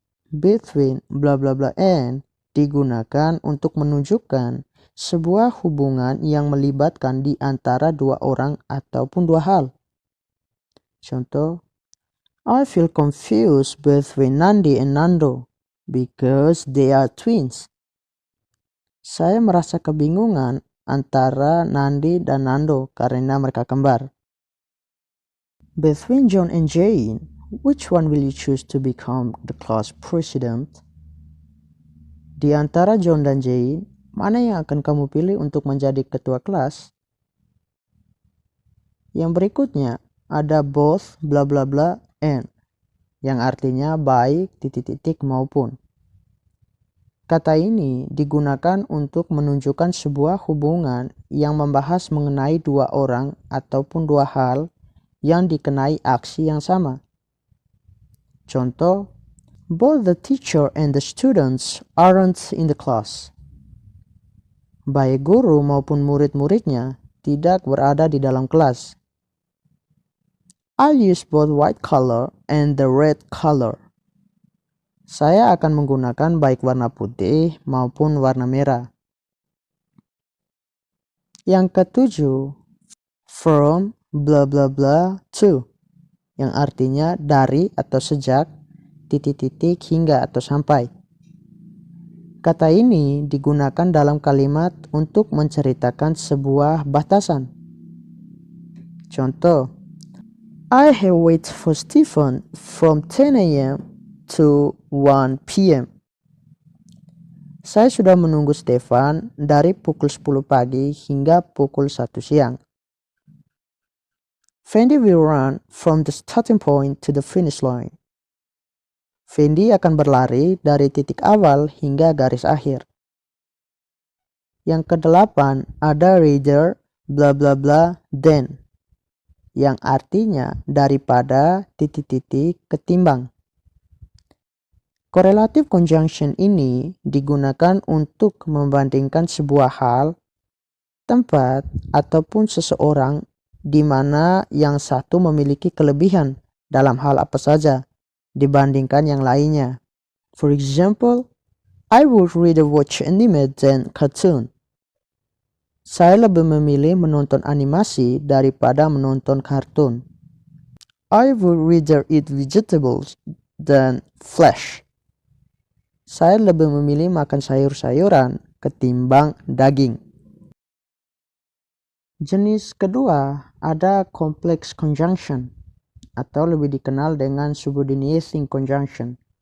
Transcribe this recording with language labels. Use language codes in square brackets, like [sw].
[id] Between bla bla bla and digunakan untuk menunjukkan sebuah hubungan yang melibatkan di antara dua orang ataupun dua hal. Contoh, [en] I feel confused between Nandi and Nando because they are twins. [id] Saya merasa kebingungan antara Nandi dan Nando karena mereka kembar. [en] Between John and Jane, which one will you choose to become the class president? [id] Di antara John dan Jane, mana yang akan kamu pilih untuk menjadi ketua kelas? Yang berikutnya ada both bla bla bla and, yang artinya baik titik-titik maupun. Kata ini digunakan untuk menunjukkan sebuah hubungan yang membahas mengenai dua orang ataupun dua hal yang dikenai aksi yang sama. Contoh, [en] Both the teacher and the students aren't in the class. [id] Baik guru maupun murid-muridnya tidak berada di dalam kelas. [en] I'll use both white color and the red color. [id] Saya akan menggunakan baik warna putih maupun warna merah. Yang ketujuh, from blah blah blah to, yang artinya dari atau sejak, titik-titik hingga atau sampai. Kata ini digunakan dalam kalimat untuk menceritakan sebuah batasan. Contoh, [en] I have waited for Stephen from 10 a.m. to 1 p.m. [id] Saya sudah menunggu Stefan dari pukul 10 pagi hingga pukul 1 siang. [en] Fendi will run from the starting point to the finish line. [id] Fendi akan berlari dari titik awal hingga garis akhir. Yang kedelapan, ada rather bla bla bla than, yang artinya daripada titik-titik ketimbang. Correlative conjunction ini digunakan untuk membandingkan sebuah hal, tempat, ataupun seseorang di mana yang satu memiliki kelebihan dalam hal apa saja dibandingkan yang lainnya. [en] For example, I would rather watch anime than cartoon. [id] Saya lebih memilih menonton animasi daripada menonton kartun. [en] I would rather eat vegetables than flesh. [id] Saya lebih memilih makan sayur-sayuran ketimbang daging. Jenis kedua ada complex conjunction atau lebih dikenal dengan subordinating conjunction.